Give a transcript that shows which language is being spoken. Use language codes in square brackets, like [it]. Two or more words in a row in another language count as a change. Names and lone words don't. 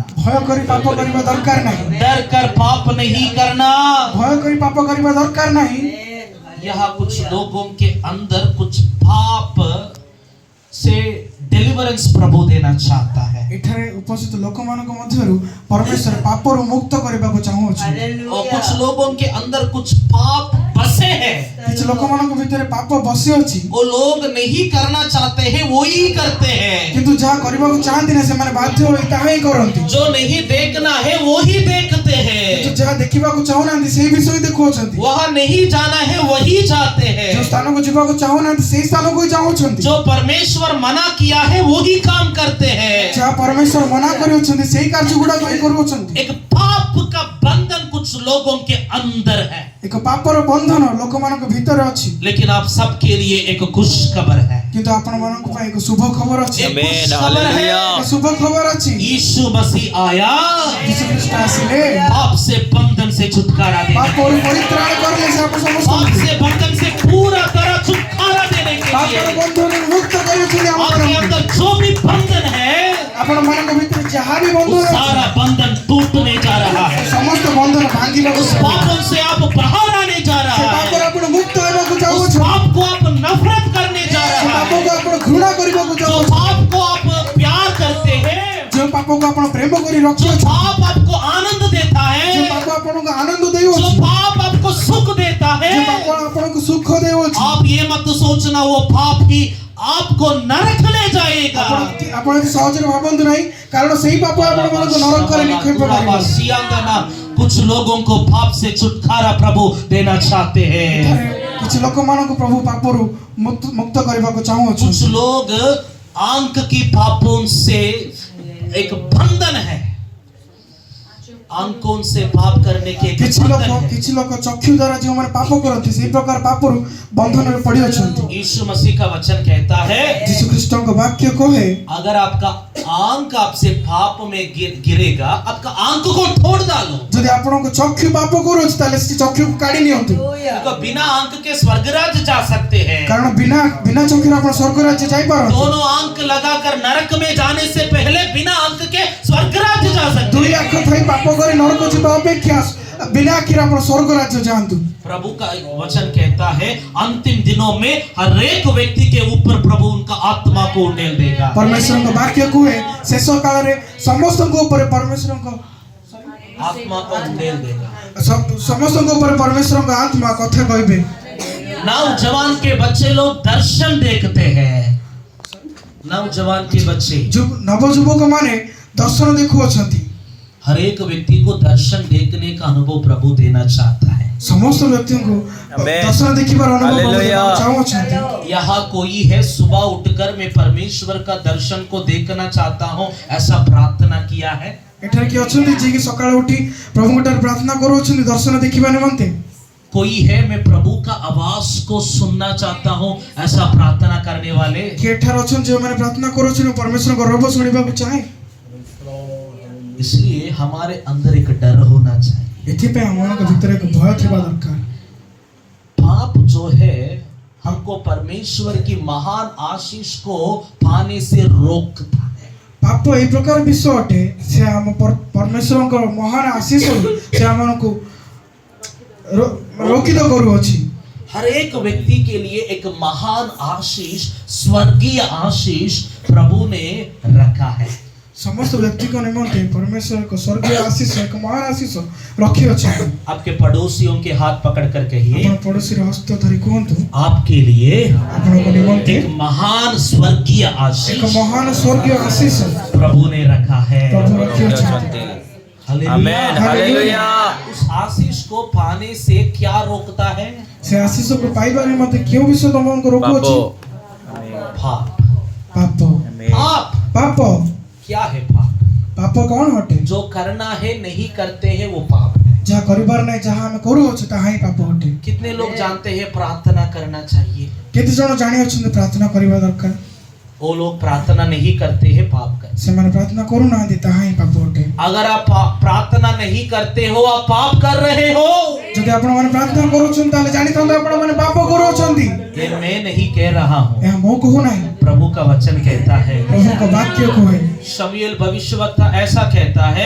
[or] ଭୟ କରି ପାପ କରିବା ଦରକାର ନାହିଁ [hi] डर कर पाप नहीं करना। [or] ଭୟ କରି ପାପ କରିବା ଦରକାର ନାହିଁ [hi] यहाँ कुछ लोगों के अंदर कुछ पाप से डिलीवरेंस प्रभु देना चाहता है। [or] ଏଠାରେ ଉପସ୍ଥିତ ଲୋକମାନଙ୍କ ମଧ୍ୟରୁ ପରମେଶ୍ୱର ପାପରୁ ମୁକ୍ତ କରିବାକୁ ଚାହୁଁଅଛନ୍ତି। [hi] और कुछ लोगों के अंदर कुछ पाप बसे हैं, [or] କିଛି ଲୋକମାନଙ୍କ ଭିତରେ ପାପ ବସି ଅଛି, [hi] वो लोग नहीं करना चाहते हैं वो ही करते हैं। [or] କିନ୍ତୁ ଯାହା କରିବାକୁ ଚାହାନ୍ତି ନା ସେମାନେ ବାଧ୍ୟ ହୋଇ ତାହା ହିଁ କରନ୍ତି। [hi] जो नहीं देखना है वो ही देखते हैं, [or] କିନ୍ତୁ ଯାହା ଦେଖିବାକୁ ଚାହୁଁନାହାନ୍ତି ସେଇ ବିଷୟ ହିଁ ଦେଖୁଅଛନ୍ତି। [hi] वहाँ नहीं जाना है वही जाते हैं। [or] ଯୋଉ ସ୍ଥାନକୁ ଯିବାକୁ ଚାହୁଁନାହାନ୍ତି ସେଇ ସ୍ଥାନକୁ ହିଁ ଯାଉଛନ୍ତି। [hi] जो परमेश्वर मना किया है वही काम करते हैं। [or] ଯାହା ପରମେଶ୍ୱର ମନା କରିଅଛନ୍ତି ସେଇ କାର୍ଯ୍ୟ ଗୁଡାକ ହିଁ କରୁଅଛନ୍ତି। [hi] एक पाप का बंधन कुछ लोगों के अंदर है, [or] ଏକ ପାପର ବନ୍ଧନ ଲୋକମାନଙ୍କ ଭିତରେ ଅଛି, [hi] लेकिन आप सबके लिए एक खुश खबर है। [or] କିନ୍ତୁ ଆପଣମାନଙ୍କ ପାଇଁ ଏକ ଶୁଭ ଖବର ଅଛି। [hi] एक Amen. खुश खबर है। Hallelujah. [or] ଏକ ଶୁଭ ଖବର ଅଛି। [hi] यीशु मसीह आया [or] ଯୀଶୁ ଖ୍ରୀଷ୍ଟ ଆସିଲେ [hi] पाप से बंधन से छुटकारा देने के [or] ପାପରୁ [hi] लिए, [or] ପରିତ୍ରାଣ କରିଲେ ସେ ଆପଣ [hi] पाप [or] ସମସ୍ତଙ୍କୁ [hi] से बंधन से पूरा तरह छुटकारा देने के [or] ପାପର [hi] लिए। [or] ବନ୍ଧନରୁ ମୁକ୍ତ କରୁଛନ୍ତି। [hi] आपके अंदर जो भी बंधन है [or] ଆପଣମାନଙ୍କ ଭିତରେ ଯାହା ବି [hi] वो [or] ବନ୍ଧନ [hi] सारा [or] ଅଛି [hi] बंधन टूटने जा रहा है। [or] ସମସ୍ତ ବନ୍ଧନ ଭାଙ୍ଗିବାକୁ [hi] उस पापों से आप बाहर आने जा [or] ସେ [hi] रहा [or] ପାପରୁ [hi] है। [or] ଆପଣ ମୁକ୍ତ ହେବାକୁ [hi] उस [or] ଚାହୁଁଛନ୍ତି। [hi] पाप को आप नफरत करने जा [or] ସେ [hi] रहा है। [or] ପାପକୁ ଆପଣ ଘୃଣା କରିବାକୁ [hi] जो [or] ଚାହୁଁଛନ୍ତି। [hi] पाप को आप प्यार करते हैं, [or] ଯେଉଁ ପାପକୁ ଆପଣ ପ୍ରେମ କରି [hi] जो [or] ରଖିଅଛନ୍ତି, [hi] पाप आपको आनंद देता [or] ଯେଉଁ [hi] है, [or] ପାପ ଆପଣଙ୍କୁ ଆନନ୍ଦ [hi] जो [or] ଦେଉଅଛି, [hi] पाप आपको सुख देता है, [or] ଯେଉଁ ପାପ ଆପଣଙ୍କୁ ସୁଖ ଦେଉଅଛି, [hi] आप ये मत सोचना वो पाप ही आपको नरक ले जाएगा। [or] ଆପଣ ଏତେ ସହଜରେ ଭାବନ୍ତୁ ନାହିଁ, କାରଣ ସେଇ ପାପ ଆପଣମାନଙ୍କୁ ନରକରେ ନିକ୍ଷେପ କରିବ। [hi] कुछ लोगों को पाप से छुटकारा प्रभु देना चाहते हैं। [or] କିଛି ଲୋକମାନଙ୍କୁ ପ୍ରଭୁ ପାପରୁ ମୁକ୍ତ କରିବାକୁ [hi] कुछ [or] ଚାହୁଁଅଛନ୍ତି। [hi] लोग आंख की पापों से एक बंधन है, आंखों से पाप करने के एक [or] କିଛି [hi] बंधन है। [or] କିଛି ଲୋକ ଚକ୍ଷୁ ଦ୍ୱାରା ଯେଉଁମାନେ ପାପ କରନ୍ତି ସେଇ ପ୍ରକାର ପାପରୁ ବନ୍ଧନରେ ପଡ଼ିଅଛନ୍ତି। [hi] यीशु मसीह का वचन कहता है, [or] ଯୀଶୁ ଖ୍ରୀଷ୍ଟଙ୍କ ବାକ୍ୟ କହେ, [hi] अगर आपका आंख आपसे पाप में गिरेगा, आपका आंख को तोड़ डालो। [or] ଯଦି ଆପଣଙ୍କ ଚକ୍ଷୁ ପାପ କରୁଅଛି ତାହେଲେ ସେ ଚକ୍ଷୁକୁ କାଢି ନିଅନ୍ତୁ, [hi] देखो, बिना आंख के स्वर्गराज जा सकते हैं। [or] କାରଣ ବିନା ଚକ୍ଷୁରେ ଆପଣ ସ୍ୱର୍ଗ ରାଜ୍ୟ ଯାଇପାରନ୍ତି। [hi] दोनों आंख लगाकर नरक में जाने से पहले बिना आंख के स्वर्गराज जा सकते [or] ଦୁଇ [hi] हैं। [or] ଆଖି ଥାଇ ପାପ କରି ନରକ ଯିବା ଅପେକ୍ଷା ବିନା ଆଖିରେ ଆପଣ ସ୍ୱର୍ଗ ରାଜ୍ୟ ଯାଆନ୍ତୁ। [hi] प्रभु का वचन कहता है, अंतिम दिनों में हर एक व्यक्ति के ऊपर प्रभु उनका आत्मा को उंडेल देगा। [or] ପରମେଶ୍ୱରଙ୍କ ବାକ୍ୟ କୁହେ ଶେଷ କାଳରେ ସମସ୍ତଙ୍କ ଉପରେ ପରମେଶ୍ୱରଙ୍କ [hi] आत्मा को उंडेल देगा। [or] ସମସ୍ତଙ୍କ ଉପରେ ପରମେଶ୍ୱରଙ୍କ ଆତ୍ମା କଥା କହିବେ। [hi] नौजवान के बच्चे लोग दर्शन देखते हैं। नौजवान के बच्चे, [or] ନବଯୁବକ ମାନେ ଦର୍ଶନ ଦେଖୁଅଛନ୍ତି। [hi] हर एक व्यक्ति को दर्शन देखने का अनुभव प्रभु देना चाहता है। [or] ସମସ୍ତ ବ୍ୟକ୍ତିଙ୍କୁ Amen. ଦର୍ଶନ ଦେଖିବାର ଅନୁଭବ Hallelujah. ଚାହୁଁଅଛନ୍ତି। [hi] यहाँ कोई है सुबह उठकर मैं परमेश्वर का दर्शन को देखना चाहता हूँ, ऐसा प्रार्थना किया है? [or] ଏଠାରେ କିଏ ଅଛନ୍ତି ଯିଏକି ସକାଳେ ଉଠି ପ୍ରଭୁଙ୍କ ଠାରେ ପ୍ରାର୍ଥନା କରୁଅଛନ୍ତି ଦର୍ଶନ ଦେଖିବା ନିମନ୍ତେ? [hi] कोई है मैं प्रभु का आवाज को सुनना चाहता हूँ, ऐसा प्रार्थना करने वाले? [or] କିଏ ଏଠାରେ ଅଛନ୍ତି ଯେଉଁମାନେ ପ୍ରାର୍ଥନା କରୁଅଛନ୍ତି ପରମେଶ୍ୱରଙ୍କ ରବ ଶୁଣିବାକୁ ଚାହେଁ? [hi] इसलिए हमारे अंदर एक डर होना चाहिए। [or] ଏଥିପାଇଁ ଆମମାନଙ୍କ ଭିତରେ ଏକ ଭୟ ଥିବା ଦରକାର। [hi] पाप जो है हमको परमेश्वर की महान आशीष को पाने से रोकता है। [or] ପାପ ଏଇ ପ୍ରକାର ବିଷୟ ଅଟେ, ସେ ଆମ ପରମେଶ୍ୱରଙ୍କ ମହାନ ଆଶୀଷରୁ ସେ ଆମମାନଙ୍କୁ ରୋକିତ କରୁଅଛି। [hi] हर एक व्यक्ति के लिए एक महान आशीष, स्वर्गीय आशीष प्रभु ने रखा है। [or] ସମସ୍ତ ବ୍ୟକ୍ତିଙ୍କ ନିମନ୍ତେ ପରମେଶ୍ୱର ଏକ ସ୍ୱର୍ଗୀୟ ଆଶୀଷ ଏକ ମହାନ ଆଶୀଷ ରଖିଅଛନ୍ତି। [hi] आपके पड़ोसियों के हाथ पकड़ कर कहिए, [or] ଆପଣ ପଡ଼ୋଶୀର ହସ୍ତ ଧରି କୁହନ୍ତୁ, [hi] आपके लिए [or] ଆପଣଙ୍କ ନିମନ୍ତେ [hi] एक महान स्वर्गीय [or] ଏକ [hi] आशीष [or] ମହାନ ସ୍ୱର୍ଗୀୟ ଆଶୀଷ [hi] प्रभु ने रखा है। [or] ପ୍ରଭୁ ରଖିଅଛନ୍ତି। [hi] हालेलुया। [en] Amen. Hallelujah. [hi] उस आशीष को पाने से क्या रोकता है? [or] ସେ ଆଶୀଷକୁ ପାଇବା ନିମନ୍ତେ କେଉଁ ବିଷୟ ତମକୁ ରୋକୁଅଛି? [hi] Papo. पाप। [or] ପାପ। [hi] Amen. पाप [or] ପାପ [hi] क्या है? पाप [or] ପାପ କ'ଣ ଅଟେ? [hi] जो करना है नहीं करते हैं वो पाप है। [or] ଯାହା କରିବାର ନାହିଁ ଯାହା ଆମେ କରୁଅଛୁ ତାହା ହିଁ ପାପ ଅଟେ। [hi] कितने लोग जानते हैं प्रार्थना करना चाहिए? [or] କେତେ ଜଣ ଜାଣିଅଛନ୍ତି ପ୍ରାର୍ଥନା କରିବା ଦରକାର? [hi] वो लोग प्रार्थना नहीं करते हैं, पाप करते [or] ସେମାନେ ପ୍ରାର୍ଥନା କରୁନାହାନ୍ତି ତାହା ହିଁ ପାପ ଅଟେ। [hi] हैं। अगर आप प्रार्थना नहीं करते हो, आप पाप कर रहे हो। [or] ଯଦି ଯଦି ଆପଣ ମାନେ ପ୍ରାର୍ଥନା କରୁଛନ୍ ତାଲେ ଜାନି ଥାନ୍ଦା ଆପଣ ମାନେ ପାପ କରୁଛନ୍ତି [hi] ये मैं नहीं कह रहा हूँ, [or] ଏ ମୋ କହୁ ନାହିଁ [hi] प्रभु का वचन कहता है। [or] ପ୍ରଭୁ କା ବାକ୍ୟ କହେ [hi] शमूएल भविष्यवक्ता ऐसा कहता है,